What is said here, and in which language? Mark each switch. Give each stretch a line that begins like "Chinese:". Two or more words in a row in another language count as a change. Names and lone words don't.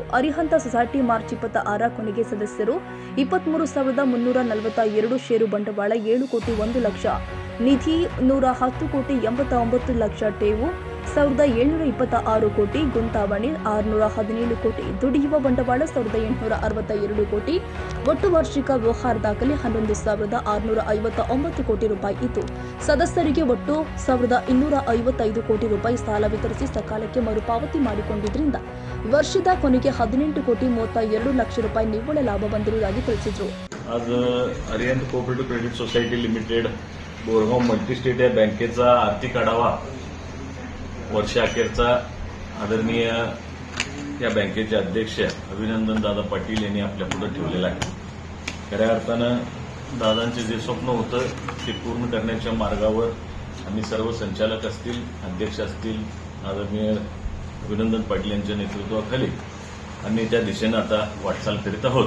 Kannada: ಅರಿಹಂತ ಸೊಸೈಟಿ ಮಾರ್ಚ್ 26 ಕೊನೆಗೆ ಸದಸ್ಯರು 23,342 ಷೇರು ಬಂಡವಾಳ, 7 ಕೋಟಿ 1 ಲಕ್ಷ ನಿಧಿ, 110 ಕೋಟಿ 89 ಲಕ್ಷ ಠೇವು, 1,726 ಕೋಟಿ ಗುಂತಾವಣೆ, 617 ಕೋಟಿ ದುಡಿಯುವ ಬಂಡವಾಳ, 1,862 ಕೋಟಿ ಒಟ್ಟು ವಾರ್ಷಿಕ ವ್ಯವಹಾರ ದಾಖಲೆ 11,659 ಕೋಟಿ ರೂಪಾಯಿ ಇತ್ತು. ಸದಸ್ಯರಿಗೆ ಒಟ್ಟು 1,255 ಕೋಟಿ ರೂಪಾಯಿ ಸಾಲ ವಿತರಿಸಿ ಸಕಾಲಕ್ಕೆ ಮರುಪಾವತಿ ಮಾಡಿಕೊಂಡಿದ್ದರಿಂದ ವರ್ಷದ ಕೊನೆಗೆ 18 ಕೋಟಿ 32 ಲಕ್ಷ ರೂಪಾಯಿ ನಿವ್ವಳ ಲಾಭ ಬಂದಿರುವುದಾಗಿ ತಿಳಿಸಿದರು.
Marathi: आज अरिहंत कोऑपरेटिव्ह क्रेडिट सोसायटी लिमिटेड बोरगाव मल्टीस्टेट या बँकेचा आर्थिक आढावा वर्षाअखेरचा आदरणीय या बँकेचे अध्यक्ष अभिनंदन दादा पाटील यांनी आपल्या पुढे ठेवलेला आहे. खऱ्या अर्थानं दादांचे जे स्वप्न होतं ते पूर्ण करण्याच्या मार्गावर आम्ही सर्व संचालक असतील, अध्यक्ष असतील, आदरणीय अभिनंदन पाटील यांच्या नेतृत्वाखाली आम्ही त्या दिशेनं आता वाटचाल करीत आहोत.